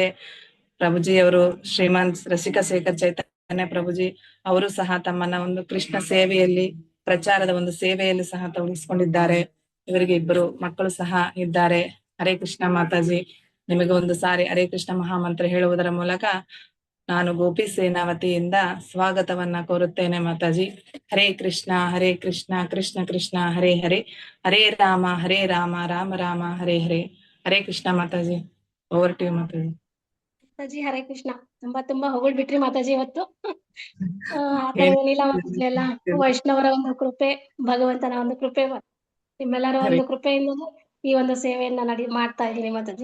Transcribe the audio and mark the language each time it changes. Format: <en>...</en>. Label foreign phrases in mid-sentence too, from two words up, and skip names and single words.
<kn>ಪ್ರಭುಜಿಯವರು ಶ್ರೀಮಾನ್ ರಸಿಕ ಶೇಖರ್ ಚೈತನ್ಯ ಪ್ರಭುಜಿ ಅವರು ಸಹ ತಮ್ಮನ್ನ ಒಂದು ಕೃಷ್ಣ ಸೇವೆಯಲ್ಲಿ, ಪ್ರಚಾರದ ಒಂದು ಸೇವೆಯಲ್ಲಿ ಸಹ ತೊಡಗಿಸ್ಕೊಂಡಿದ್ದಾರೆ. ಇವರಿಗೆ ಇಬ್ಬರು ಮಕ್ಕಳು ಸಹ ಇದ್ದಾರೆ. ಹರೇ ಕೃಷ್ಣ ಮಾತಾಜಿ, ನಿಮಗೆ ಒಂದು ಸಾರಿ ಹರೇ ಕೃಷ್ಣ ಮಹಾಮಂತ್ರ ಹೇಳುವುದರ ಮೂಲಕ ನಾನು ಗೋಪಿ ಸೇನಾ ವತಿಯಿಂದ ಸ್ವಾಗತವನ್ನ ಕೋರುತ್ತೇನೆ ಮಾತಾಜಿ.</kn> <sa>ಹರೇ ಕೃಷ್ಣ ಕೃಷ್ಣ ಕೃಷ್ಣ ಹರೇ ಹರೇ, ಹರೇ ರಾಮ ರಾಮ ರಾಮ ಹರೇ ಹರೇ.</sa> <kn>ಹರೇ ಕೃಷ್ಣ ಮಾತಾಜಿ,</kn> <en>over to you</en> <kn>ಮಾತಾಜಿ. ಮಾತಾಜಿ ಹರೇ ಕೃಷ್ಣ. ತುಂಬಾ ಹೊಗಳ್ಬಿಟ್ರಿ ಮಾತಾಜಿ ಇವತ್ತು. ಏನಿಲ್ಲ ಮಾತಾಜಿ, ಎಲ್ಲ ವೈಷ್ಣವರ ಒಂದು ಕೃಪೆ, ಭಗವಂತನ ಒಂದು ಕೃಪೆ, ನಿಮ್ಮೆಲ್ಲರ ಒಂದು ಕೃಪೆಯಿಂದ ಈ ಒಂದು ಸೇವೆಯನ್ನ ಮಾಡ್ತಾ ಇದ್ದೀನಿ ಮಾತಾಜಿ.</kn>